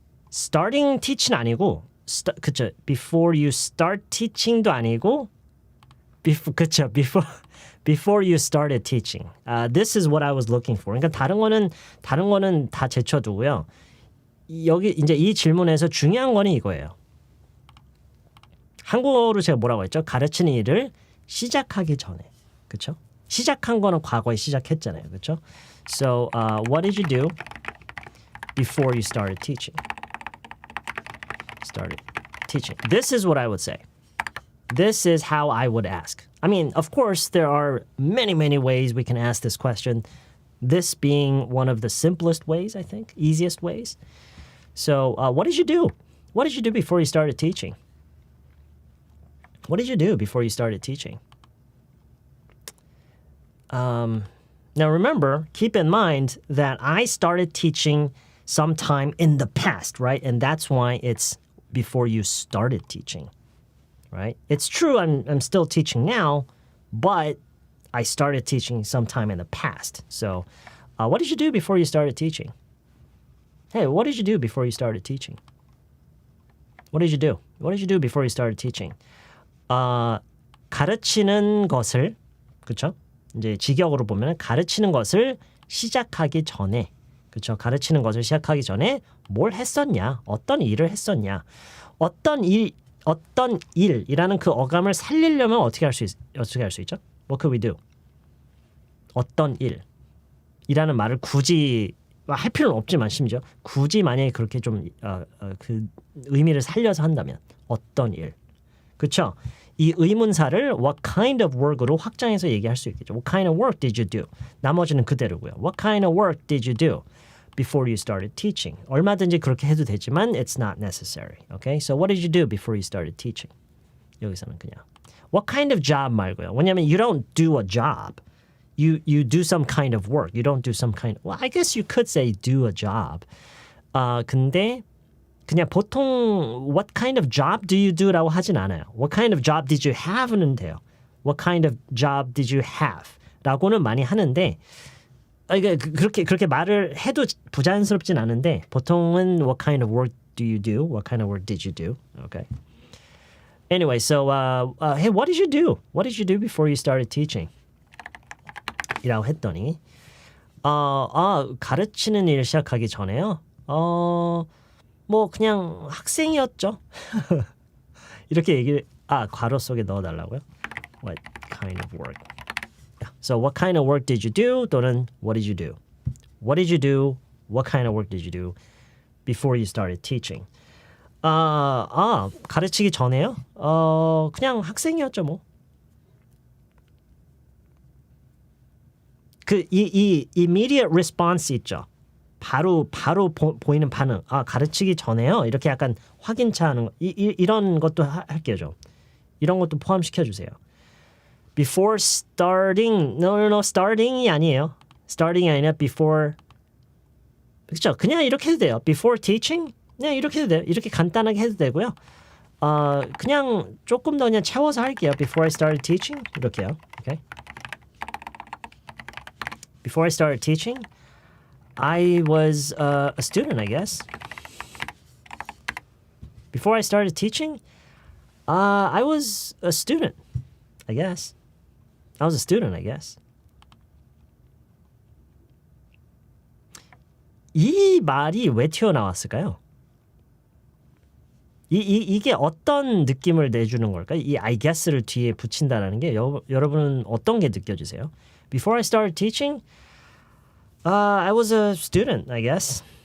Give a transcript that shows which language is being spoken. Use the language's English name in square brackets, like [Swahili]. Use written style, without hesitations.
[English] Starting teach [Korean] 는 아니고, 그쵸? [English] Before you start teaching도 [Korean] 아니고, [English] before you started teaching. This is what I was looking for. [Korean] 그러니까 다른 거는 다 제쳐두고요. 여기 이제 이 질문에서 중요한 거는 이거예요. 한국어로 제가 뭐라고 했죠? 가르치는 일을 시작하기 전에, 그렇죠? 시작한 거는 과거에 시작했잖아요, 그렇죠? [English] So, what did you do before you started teaching? Started teaching. This is what I would say. This is how I would ask. I mean, of course, there are many, many ways we can ask this question. This being one of the simplest ways, I think, easiest ways. So, what did you do? What did you do before you started teaching? What did you do before you started teaching? Now, remember, keep in mind that I started teaching sometime in the past, right? And that's why it's before you started teaching, right? It's true I'm still teaching now, but I started teaching sometime in the past. So, what did you do before you started teaching? Hey, what did you do before you started teaching? What did you do? What did you do before you started teaching? [Korean] 가르치는 것을, 그렇죠? 이제 직역으로 보면 가르치는 것을 시작하기 전에, 그렇죠? 가르치는 것을 시작하기 전에 뭘 했었냐? 어떤 일을 했었냐? 어떤 일이라는 그 어감을 살리려면 어떻게 할 수 있죠? [English] What could we do? [Korean] 어떤 일이라는 말을 굳이 할 필요는 없지만 심지어 굳이 만약에 그렇게 좀 그 의미를 살려서 한다면 어떤 일, 그렇죠? 이 의문사를 [English] what kind of work [Korean] 으로 확장해서 얘기할 수 있겠죠. [English] What kind of work did you do? [Korean] 나머지는 그대로고요. [English] What kind of work did you do before you started teaching? [Korean] 얼마든지 그렇게 해도 되지만 [English] it's not necessary. Okay? So what did you do before you started teaching? [Korean] 여기서는 그냥 [English] what kind of job [Korean] 말고요. [English] 왜냐하면 you don't do a job. You do some kind of work. You don't do some kind. Well, I guess you could say do a job. [Korean] 근데 그냥 보통 [English] what kind of job do you do [Korean] 라고 하진 않아요. [English] What kind of job did you have는 [Korean] 돼요. [English] What kind of job did you have? [Korean] 라고는 많이 하는데 이게 그렇게 말을 해도 부자연스럽진 않은데 보통은 [English] what kind of work do you do? What kind of work did you do? Okay. Anyway, so hey, what did you do? What did you do before you started teaching? [Korean] 이라고 했더니 가르치는 일 시작하기 전에요. 뭐 그냥 학생이었죠. 이렇게 얘기를 괄호 속에 넣어달라고요. [English] What kind of work? Yeah. So what kind of work did you do? [Korean] 또는 [English] what did you do? What did you do? What kind of work did you do before you started teaching? [Korean] 가르치기 전에요? 그냥 학생이었죠 뭐. 이 immediate response 있죠. 바로 보이는 반응. 가르치기 전에요. 이렇게 약간 확인차 하는 거. 이런 것도 할게요 좀. 이런 것도 포함시켜 주세요. [English] Before starting. [Korean] No, starting이 아니에요. starting이 아니라 before. 그렇죠. 그냥 이렇게 해도 돼요. [English] Before teaching? [Korean] 네, 이렇게 해도 돼요. 이렇게 간단하게 해도 되고요. 그냥 조금 더 그냥 채워서 할게요. [English] Before I started teaching? [Korean] 이렇게요. Okay. [English] Before I started teaching, I was a student, I guess. Before I started teaching, I was a student, I guess. I was a student, I guess. [Korean] 이 말이 왜 튀어나왔을까요? 이게 어떤 느낌을 내주는 걸까요? 이 I guess를 뒤에 붙인다는 게 여러분은 어떤 게 느껴지세요? [English] Before I started teaching, I was a student, I guess.